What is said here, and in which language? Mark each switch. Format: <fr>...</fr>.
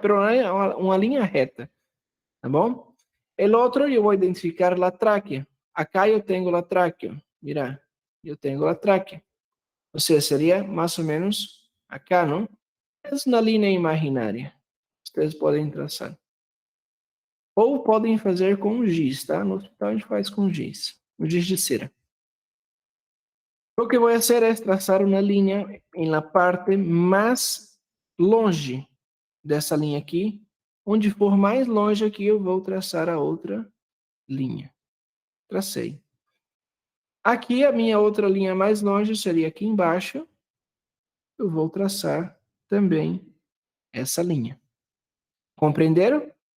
<es>Pero no es una línea recta.</es> <pt>¿Tá bom?</pt> <es>El otro yo voy a identificar la tráquea. Acá yo tengo la tráquea. Mira, yo tengo la tráquea. O sea, sería más o menos acá, ¿no? Es una línea imaginaria.</es> <pt>Ustedes podem traçar. Ou podem fazer com giz, tá? No hospital a gente faz com giz. O giz de cera.</pt> <es>Lo que voy a hacer es trazar una línea en la parte más</es> <pt>longe dessa linha aqui. Onde for mais longe aqui, eu vou traçar a outra linha. Tracei. Aqui, a minha outra linha mais longe seria aqui embaixo. Eu vou traçar também essa linha. Compreenderam?</pt>